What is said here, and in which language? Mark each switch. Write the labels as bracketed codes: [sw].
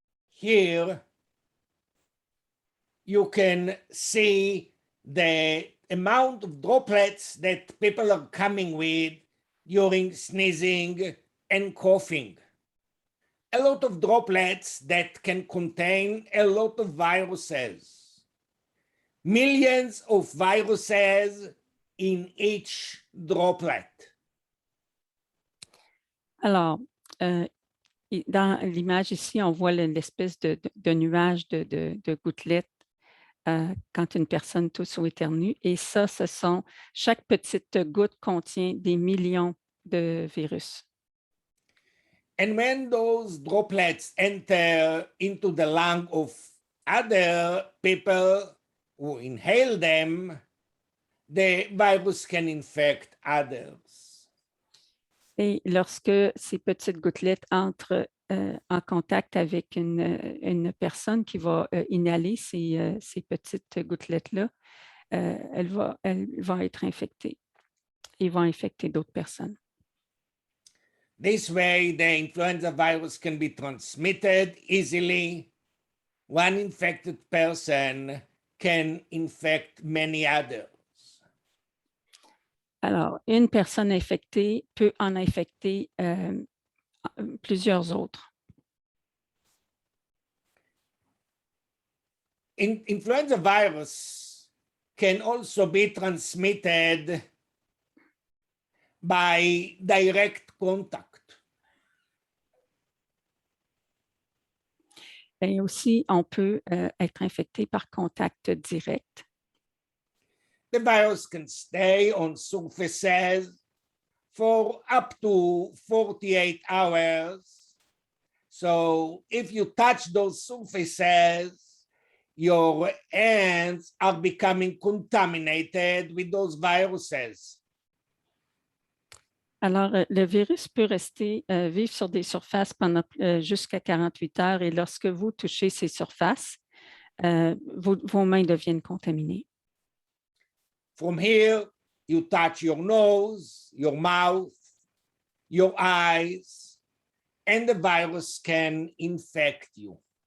[en] Here, you can see the amount of droplets that people are coming with during sneezing and coughing. a lot of droplets that can contain a lot of viruses. Millions of viruses in each droplet. [fr] Alors, dans l'image ici, on voit l'espèce de nuage de gouttelettes quand une personne tousse ou éternue. Et ça, chaque petite goutte contient des millions de virus. [en] And when those droplets enter into the lung of other people who inhale them, the virus can infect others. [fr] Et lorsque ces petites gouttelettes entrent en contact avec une personne qui va inhaler ces petites gouttelettes-là, elle va être infectée et va infecter d'autres personnes. [en] This way, the influenza virus can be transmitted easily. One infected person can infect many others. [fr] Alors, une personne infectée peut en infecter plusieurs autres. [en] Influenza virus can also be transmitted by direct contact. [fr] Et aussi, on peut être infecté par contact direct. [en] The virus can stay on surfaces for up to 48 hours. So if you touch those surfaces, your hands are becoming contaminated with those viruses. [fr] Alors, le virus peut rester vivre sur des surfaces pendant jusqu'à 48 heures et lorsque vous touchez ces surfaces, vos mains deviennent contaminées. [en] From here, you touch your nose, your mouth, your eyes, and the virus can infect you.